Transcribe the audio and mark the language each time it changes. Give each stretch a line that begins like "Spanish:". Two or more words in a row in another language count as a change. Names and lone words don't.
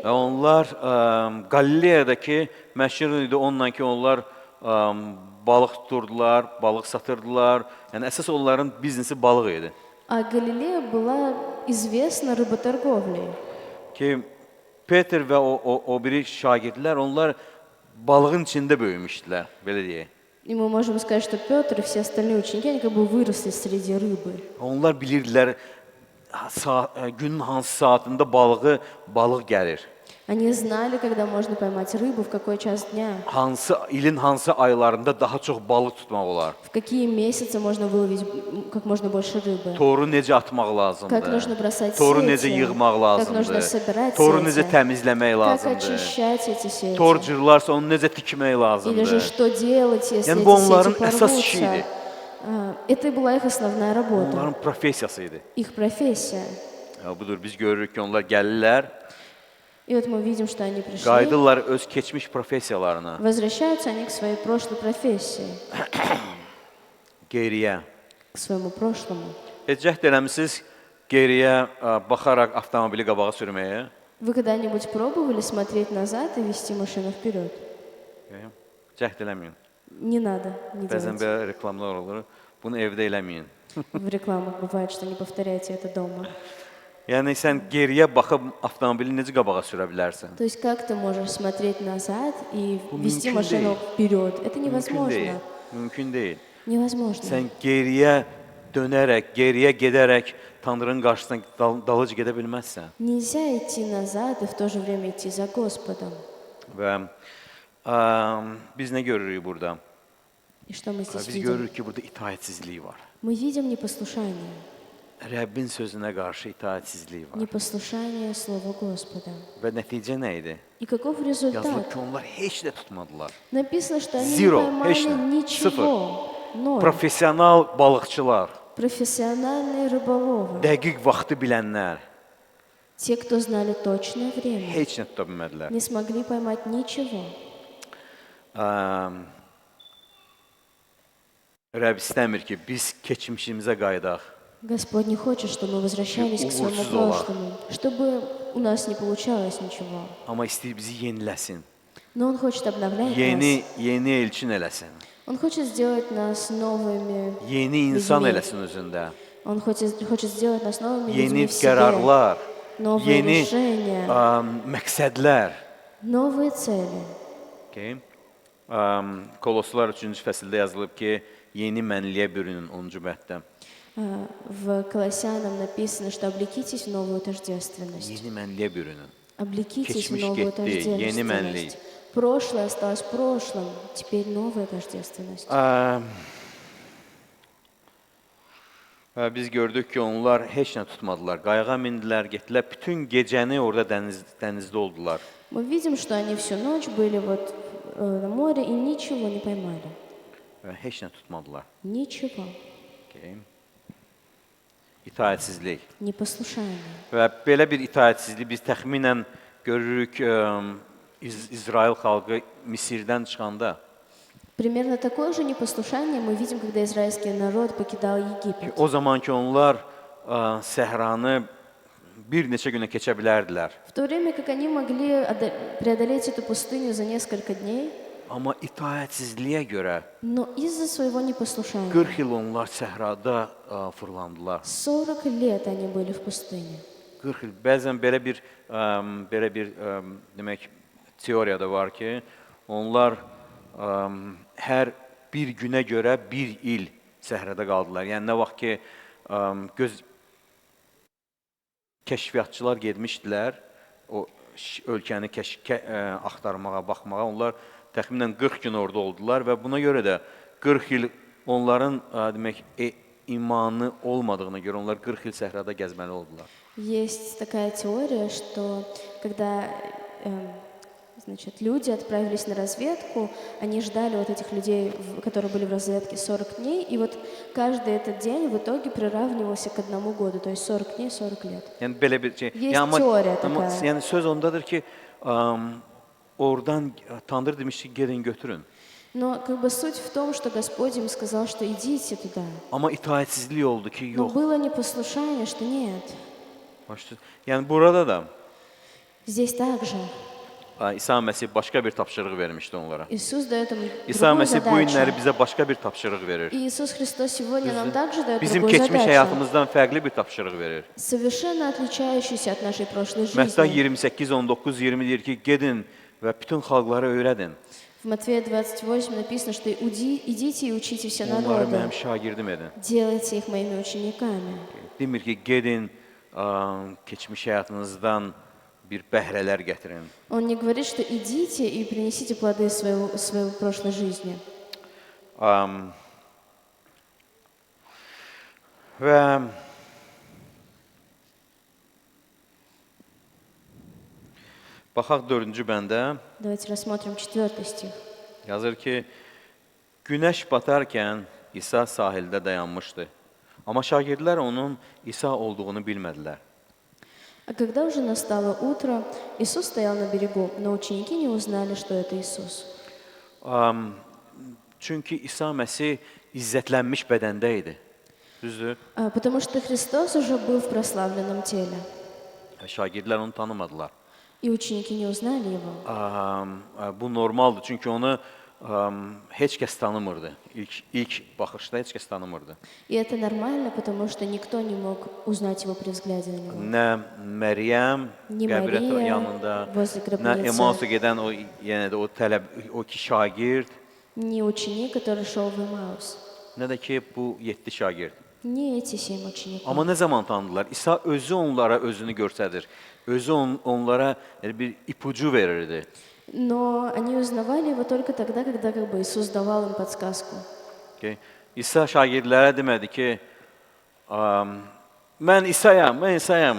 Azerbaijani: Və onlar Qalileyadakı məşhur idi onunla ki, onlar balıq tuturdular, balıq satırdılar. Yəni əsas onların biznesi balıq idi.
Russian: А Галилея была известна рыботорговлей.
Azerbaijani: Ki Peter və o biri şagirdlər onlar balığın içində böyümüşdülər, belə deyək.
Russian: И мы можем сказать, что Петр и все остальные ученики, они как бы выросли среди rыбы.
Azerbaijani: Onlar bilirdilər günün hansı saatında balıq gəlir.
Russian: Они знали, когда можно pоймать rыбу, в какой час дня,
Azerbaijani: İlin hansı aylarında daha çox balıq tutmaq olar.
Russian: в какие месяцы можно выловить как можно больше рыбы,
Azerbaijani: Toru necə atmaq
Russian: как
Azerbaijani: lazımdır.
Russian: нужно бросать
Azerbaijani: Toru
Russian: сети,
Azerbaijani: necə yığmaq
Russian: как нужно
Azerbaijani: lazımdır.
Russian: собирать
Azerbaijani: Toru necə
Russian: сети,
Azerbaijani: təmizləmək
Russian: как
Azerbaijani: lazımdır.
Russian: очищать эти сети,
Azerbaijani: Tor cırlarsa onu necə tikmək
Russian: или же
Azerbaijani: lazımdır.
Russian: что делать, если
Azerbaijani: Yəni
Russian: эти
Azerbaijani: bu onların
Russian: сети
Azerbaijani: əsas işidir.
Russian: порвутся. Это и была их основная работа,
Azerbaijani: Onların professiyası idi.
Russian: их профессия.
Azerbaijani: Budur biz görürük ki, onlar gəlirlər.
Russian: И вот мы видим, что они пришли,
Azerbaijani: Qayıdırlar öz keçmiş professiyalarına,
Russian: возвращаются они к своей прошлой профессии,
Azerbaijani: geriyə.
Russian: к своему прошлому.
Azerbaijani: Cəhd eləmisiniz geriyə baxaraq avtomobili qabağa sürməyə?
Russian: Вы когда-нибудь пробовали смотреть назад и вести машину вперед?
Azerbaijani: Cəhd eləməyin.
Russian: Не надо, не
Azerbaijani: Bəzən
Russian: делайте.
Azerbaijani: belə reklamlar olur. Bunu evdə eləməyin.
Russian: В рекламах бывает, что не повторяйте это дома.
Azerbaijani: Yəni sən geriyə baxıb avtomobili necə qabağa sürə bilərsən?
Russian: То есть как ты можешь смотреть назад и
Azerbaijani: Bu
Russian: вести
Azerbaijani: mümkün
Russian: машину
Azerbaijani: deyil.
Russian: вперед? Это
Azerbaijani: Mümkün deyil.
Russian: невозможно.
Azerbaijani: Mümkün deyil.
Russian: Невозможно.
Azerbaijani: Sən geriyə dönərək, geriyə gedərək Tanrının qarşısına dalıcı gedə bilməzsən.
Russian: Нельзя идти назад и в то же время идти за Господом.
Azerbaijani: Və biz nə görürük burada?
Russian: И что мы здесь
Azerbaijani: Biz
Russian: видим?
Azerbaijani: görürük ki, burada itaətsizlik var.
Russian: Мы видим непослушание.
Azerbaijani: Rəbbin sözünə qarşı itaətsizlik var.
Russian: Непослушание Слова Господа.
Azerbaijani: Və nəticə nə idi?
Russian: И каков
Azerbaijani: Yazılıb
Russian: результат?
Azerbaijani: ki, onlar heç də tutmadılar.
Russian: Написано, что они
Azerbaijani: Zero,
Russian: не поймали
Azerbaijani: heç nə,
Russian: ничего. Ноль.
Azerbaijani: Professional balıqçılar,
Russian: Профессиональные рыболовы.
Azerbaijani: dəqiq vaxtı bilənlər
Russian: Те, кто знали точное время,
Azerbaijani: heç nə tuta bilmədilər.
Russian: не смогли поймать ничего.
Azerbaijani: Rəbb istəmir ki, biz keçmişimizə qayıdaq.
Russian: Господь не хочет, чтобы мы возвращались к своему
Azerbaijani: Uğursuz ola.
Russian: прошлому, чтобы у нас не получалось ничего.
Azerbaijani: Amma istəyir bizi yeniləsin.
Russian: Но Он хочет обновлять
Azerbaijani: Yeni
Russian: нас.
Azerbaijani: elçin eləsin.
Russian: Он хочет сделать нас новыми
Azerbaijani: Yeni insan
Russian: людьми.
Azerbaijani: eləsin özündə.
Russian: Он хочет сделать нас новыми
Azerbaijani: Yeni
Russian: людьми в себе.
Azerbaijani: qərarlar,
Russian: Новые
Azerbaijani: yeni
Russian: решения,
Azerbaijani: məqsədlər.
Russian: новые цели.
Azerbaijani: Okay. Koloslar 3-cü fəsildə yazılıb ki, yeni mənliyə bürünün 10-cu bəddə.
Russian: В Колоссянам написано, что облекитесь в новую тождественность.
Azerbaijani: Yeni mənliyə bürünün.
Russian: Облекитесь в
Azerbaijani: Keçmiş
Russian: новую
Azerbaijani: getdi, yeni mənlik.
Russian: тождественность. Прошлое осталось в прошлом, теперь новая тождественность.
Azerbaijani: Biz gördük ki, onlar heç nə tutmadılar. Qayığa mindilər, getdilər. Bütün gecəni orada dənizdə oldular.
Russian: Мы видим, что они всю ночь были вот на море и ничего не поймали.
Azerbaijani: Və heç nə tutmadılar.
Russian: Nичего.
Azerbaijani: Okay. İtaətsizlik.
Russian: Непослушание.
Azerbaijani: Və belə bir itaətsizlik biz təxminən görürük İsrail xalqı Misirdən çıxanda.
Russian: Примерно такое же непослушание мы видим, когда израильский народ покидал Египет.
Azerbaijani: O zaman ki onlar səhranı bir neçə günə keçə bilərdilər.
Russian: В то время как они могли преодолеть эту пустыню за несколько дней,
Azerbaijani: Amma itaətsizliyə görə
Russian: но из-за своего непослушания
Azerbaijani: 40 il onlar səhrada fırlandılar.
Russian: 40 лет они были в пустыне.
Azerbaijani: 40 il. Bəzən belə bir demək teoriya da var ki, onlar hər bir günə görə bir il səhrada qaldılar. Yəni nə vaxt ki kəşfiyyatçılar getmişdilər o ölkəni axtarmağa, baxmağa, onlar təxminən 40 gün orada oldular və buna görə də 40 il onların demək imanı olmadığına görə onlar 40 il səhrada gəzməli oldular.
Russian: Есть такая теория, что когда значит, люди отправились на разведку, они ждали вот этих людей, которые были в разведке 40 дней, и вот каждый этот день в итоге приравнивался к 1 году, то есть 40 дней, 40 лет.
Azerbaijani: Yəni belə bir şey.
Russian: Есть teoriya такая.
Azerbaijani: Yəni söz ondadır ki, oradan Tanrı demişdi gedin götürün.
Russian: Но как бы суть в том, что Господь им сказал, что idите туда.
Azerbaijani: Amma itaətsizlik oldu ki,
Russian: Но
Azerbaijani: yox.
Russian: было непослушание, что нет.
Azerbaijani: Yəni burada da
Russian: Здесь также
Azerbaijani: İsa Məsih başqa bir tapşırıq vermişdi onlara.
Russian: Иисус дает им
Azerbaijani: İsa
Russian: другую
Azerbaijani: Məsih bu günləri
Russian: задачу.
Azerbaijani: bizə başqa bir tapşırıq verir.
Russian: И Иисус Христос сегодня нам также дает
Azerbaijani: Bizim
Russian: другую
Azerbaijani: keçmiş
Russian: задачу,
Azerbaijani: həyatımızdan fərqli bir tapşırıq verir.
Russian: совершенно отличающуюся от нашей прошлой
Azerbaijani: Mətta
Russian: жизни.
Azerbaijani: 28, 19, 20 deyir ki, gedin və bütün xalqlara öyrədin.
Russian: В Матфея 28 написано, что идите и учите все
Azerbaijani: Onları mənim
Russian: народы,
Azerbaijani: şagirdim edin.
Russian: делайте их моими учениками.
Azerbaijani: Demir ki, gedin keçmiş həyatınızdan bir bəhrələr gətirin.
Russian: Он не говорит, что идите и принесите плоды своей прошлой жизни.
Azerbaijani: Və baxaq 4-cü bəndə
Russian: Давайте рассмотрим 4 стих.
Azerbaijani: yazır ki, günəş batarkən İsa sahildə dayanmışdı. Amma şagirdlər onun İsa olduğunu bilmədilər.
Russian: А когда уже настало утро, Иисус стоял на берегу, но ученики не узнали, что это Иисус.
Azerbaijani: Çünki İsa Məsih izzətlənmiş bədəndə idi. Düzdür?
Russian: Потому что Христос уже был в прославленном теле,
Azerbaijani: Şagirdlər onu tanımadılar.
Russian: и ученики не узнали Его.
Azerbaijani: Bu normaldır, çünki onu heç kəs tanımırdı. İlk baxışda heç kəs tanımırdı.
Russian: И это нормально, потому что никто не мог узнать Его при взгляде на Него.
Azerbaijani: Nə Məryəm
Russian: Ni
Azerbaijani: qəbir
Russian: Maria
Azerbaijani: yanında,
Russian: возле
Azerbaijani: nə
Russian: гробницы,
Azerbaijani: Emausa gedən o yenə də o iki şagird,
Russian: ни ученик, который шел в Имаус,
Azerbaijani: nə də ki bu 7 şagird.
Russian: ни эти 7 учеников.
Azerbaijani: Amma nə zaman tanıdılar? İsa özü onlara özünü göstərir. Özü onlara bir ipucu verirdi.
Russian: Но они узнавали Его только тогда, когда как бы Иисус давал им подсказку.
Azerbaijani: Okay. İsa şagirdlərə demədi ki, mən İsayam, mən İsayam.